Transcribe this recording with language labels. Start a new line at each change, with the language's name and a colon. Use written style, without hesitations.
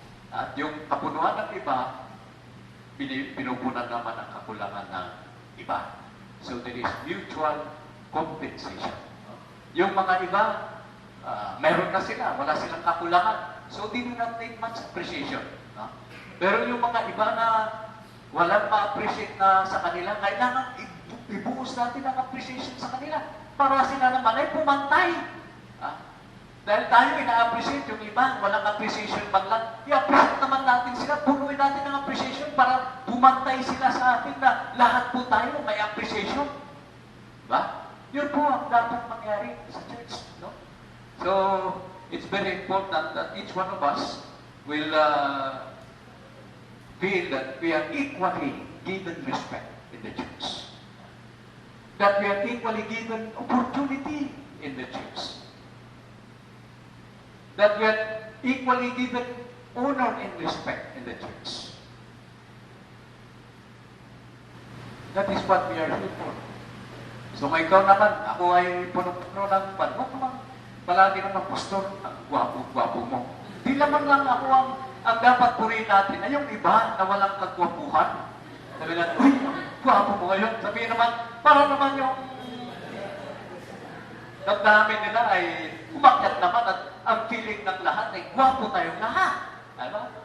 Filipino: At yung kapunuan ng iba, pinupunan naman ang kakulangan ng iba.
English: So there is mutual compensation.
Filipino: Yung mga iba, meron na sila, wala silang kakulangan.
English: So they do not need much appreciation.
Filipino: Pero yung mga iba na walang ma-appreciate na sa kanila, kailangan ibuhos natin ang appreciation sa kanila para sila naman ay pumantay. Dahil tayo ina-appreciate yung iba, walang appreciation man lang. I-appreciate naman natin sila, punuin natin ng appreciation para pumantay sila sa atin na lahat po tayo may appreciation. Diba? Yun po ang dapat mangyari sa church. No?
English: So, it's very important that each one of us will feel that we are equally given respect in the church. That we are equally given opportunity in the church. That we are equally given honor and respect in the church. That is what we are here for.
Filipino: So kung ikaw naman, ako ay puno-puno ng pan, huwag naman palagi naman, pastor, ang gwapo-gwapo mo. Di naman lang ako ang dapat purihin natin ay yung iba na walang kagwapuhan. Sabi natin, uy, gwapo mo ngayon. Sabihin naman, para naman yung damdamin nila ay umakyat naman at ang feeling ng lahat ay gwapo tayong lahat. Ano?